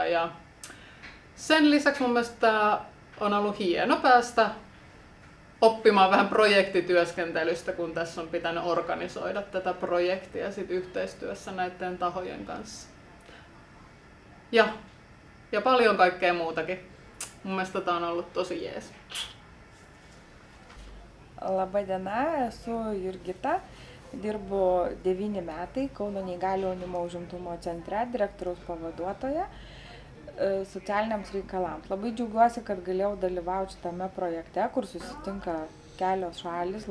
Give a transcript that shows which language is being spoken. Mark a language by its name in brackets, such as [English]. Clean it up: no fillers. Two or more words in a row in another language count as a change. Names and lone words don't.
[Finnish] Ja sen lisäksi mun mielestä on ollut hieno päästä oppimaan vähän projektityöskentelystä, kun tässä on pitänyt organisoida tätä projektia sit yhteistyössä näiden tahojen kanssa. Ja paljon kaikkea muutakin. Mun mielestä tää on ollut tosi jees. [Lithuanian] Labą diena, esu Jurgita, dirbu 9 metai Kauno neįgaliojo jaunimo užimtumo centre, direktoriaus pavaduotoja socialiniams reikalams. Labai džiaugiuosi, kad galėjau dalyvauti šitame projekte, kur susitinka kelios šalis.